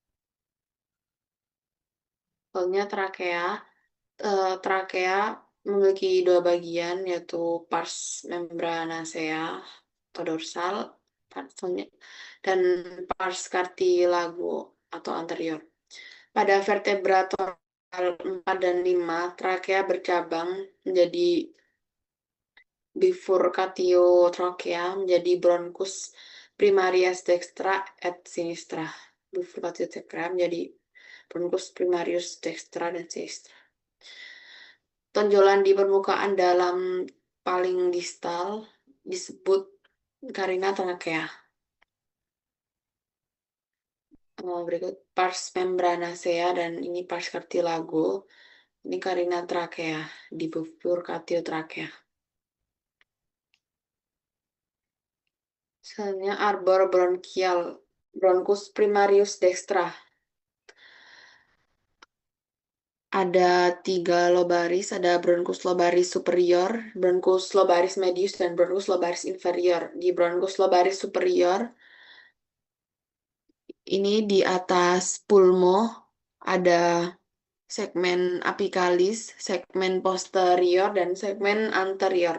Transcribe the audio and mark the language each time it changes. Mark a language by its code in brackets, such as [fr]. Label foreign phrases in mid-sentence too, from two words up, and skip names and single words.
[id] Soalnya trakea memiliki dua bagian, yaitu [la] pars membranacea [id] atau dorsal dan [la] pars cartilago [id] atau anterior. Pada vertebra torakal 4 dan 5, trakea bercabang menjadi [la] bifurcatio trachea [id] menjadi [la] bronchus primarius dextra et sinistra. Bifurcatio trachea [id] menjadi [la] bronchus primarius dextra [id] dan sinistra. Tonjolan di permukaan dalam paling distal disebut [la] carina trachea. [id] Berikut [la] pars membranacea [id] dan ini [la] pars cartilago. [id] Ini [la] carina trachea [id] di [la] bifurcatio trachea. [id] Selanjutnya [la] arbor bronchial, bronchus primarius dextra. [id] Ada 3 lobaris, ada [la] bronchus lobaris superior, bronchus lobaris medius, [id] dan [la] bronchus lobaris inferior. [id] Di [la] bronchus lobaris superior, [id] ini di atas pulmo ada segmen apicalis, segmen posterior, dan segmen anterior.